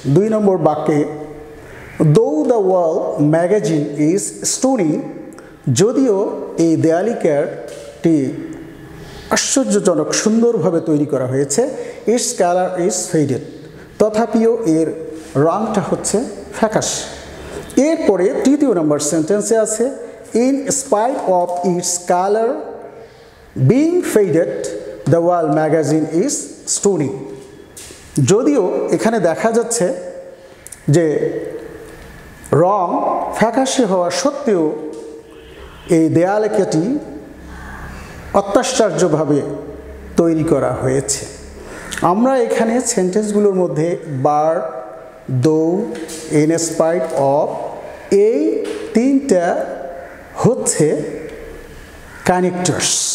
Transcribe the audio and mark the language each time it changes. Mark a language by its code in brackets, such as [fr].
[bn] ২ নম্বর বাক্যে [en] though the wall magazine is stunning, [bn] যদিও এই দেয়ালিকাটি আশ্চর্যজনক সুন্দরভাবে তৈরি করা হয়েছে, [en] its color is faded, [bn] তথাপিও এর রংটা হচ্ছে ফ্যাকাশে। এরপরে ৩য় নম্বর সেন্টেন্সে আছে [en] in spite of its color being faded, the wall magazine is stunning। [bn] যদিও এখানে দেখা যাচ্ছে যে রং ফ্যাকাশে হওয়া সত্ত্বেও এই দেয়ালিকাটি অত্যাশ্চর্যভাবে তৈরি করা হয়েছে। আমরা এখানে সেন্টেন্সগুলোর মধ্যে বার, দো, ইন স্পাইট অফ, এই তিনটা হচ্ছে কানেক্টরস।